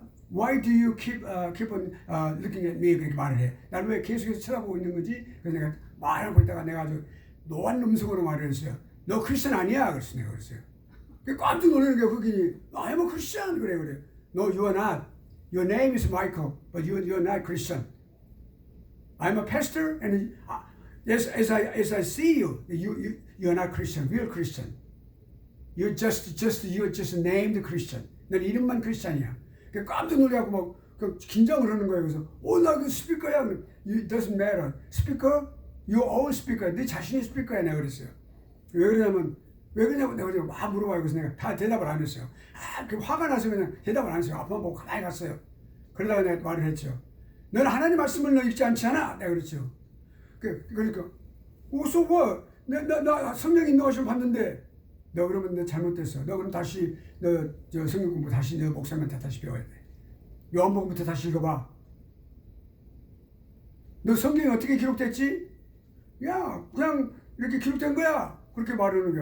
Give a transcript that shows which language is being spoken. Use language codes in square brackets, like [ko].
[en] Why do you keep on looking at me? [ko] 그렇게 말을 해. 나를 왜 계속해서 쳐다보고 있는 거지? 그래서 내가 말하고 있다가 내가 아주 노한 음성으로 말을 했어요. 너 크리스천 아니야? 그래서 내가 그랬어요. 깜짝 놀라는 거야. 흑인이 [en] I'm a Christian. [ko] 그래. [en] No, you are not. Your name is Michael, but you're not Christian. I'm a pastor, and as I see you, you're not Christian, real Christian. You're just named Christian. [ko] 난 이름만 크리스찬이야. 깜짝 놀라고 막 긴장을 하는 거예요. 그래서 나 그 스피커야. [en] It doesn't matter. [ko] 스피커? [en] Your own speaker. [ko] 네 자신의 스피커야. 내가 그랬어요. 왜 그러냐고 내가 막 물어봐요. 그래서 내가 다 대답을 안 했어요. 화가 나서 그냥 대답을 안 했어요. 앞만 보고 가만히 갔어요. 그러다가 내가 말을 했죠. 너는 하나님 말씀을 너 읽지 않지 않아? 내가 그랬죠. 그러니까 [en] so what? [ko] 나 성령 인도하심을 받는데 너 그러면 너 잘못됐어. 너 그럼 다시 저 성경 공부 다시 너 목사님한테 다시 배워야 돼. 요한복음부터 다시 읽어봐. 너 성경이 어떻게 기록됐지? 야 그냥 이렇게 기록된 거야. 그렇게 말하는 거야.